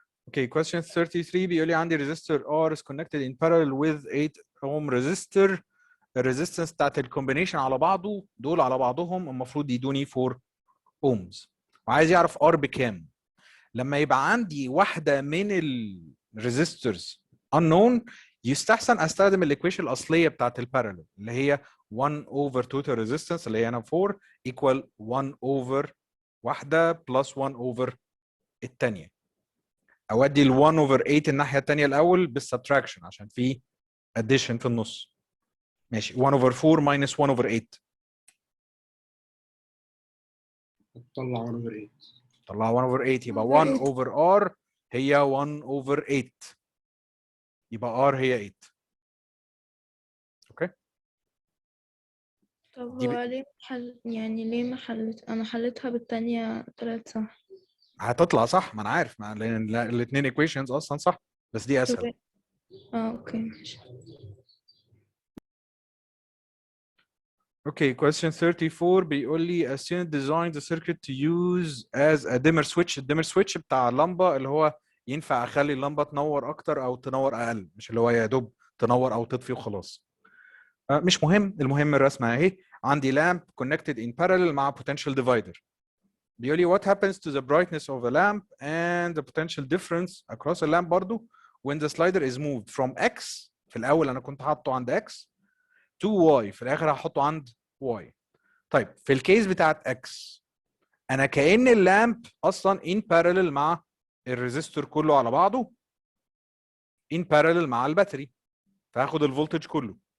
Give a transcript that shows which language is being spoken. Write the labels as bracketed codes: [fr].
[en] Okay, question 33 [ar] بيقول لي عندي [en] resistor R is connected in parallel with 8 ohm resistor. [ar] الريزيستنس بتاعت الكومبينيشن على بعضه دول على بعضهم المفروض يدوني 4 ohms. وعايز يعرف R بكام. لما يبقى عندي واحدة من الريزيستورز unknown يستحسن استخدم الايكويشن الاصلية بتاعت البارallel اللي هي [en] 1 over total resistance [ar] اللي هي هنا 4 equal 1 over واحدة plus 1 over الثانية. اودي ال 1 over 8 الناحيه الثانيه الاول بالسبتراكشن عشان في اديشن في النص. ماشي. [en] 1 over 4 minus 1 over 8. [ar] طلع 1 over 8. طلعها 1 over 8 يبقى 1 over r هي 1 over 8 يبقى r هي 8. اوكي طب دي هو ليه يعني ليه ما انا حلتها بالتانية طلعت صح. هتطلع صح، ما انا عارف، لان الاثنين ايكويشنز اصلا صح، بس دي اسهل. اوكي ماشي. [en] Okay, question 34 [ar] بيقول لي [en] a student designed the circuit to use as a dimmer switch. [ar] الديمر سويتش بتاع اللمبه اللي هو ينفع اخلي اللمبه تنور اكتر او تنور اقل، مش اللي هو يا دوب تنور او تطفي وخلاص. مش مهم، المهم الرسمه اهي. [en] عندي lamp connected in parallel مع potential divider. [ar] بيقول لي [en] what happens to the brightness of a lamp and the potential difference across a lamp برضو when the slider is moved from x. [ar] في الاول انا كنت حاطه عند x to y، في الاخر هحطه عند y. طيب في الكيس بتاعت x انا كأن اللامب اصلا [en] in parallel [ar] مع الريزستور كله على بعضه in parallel مع الباتري، فهاخد الفولتج كله.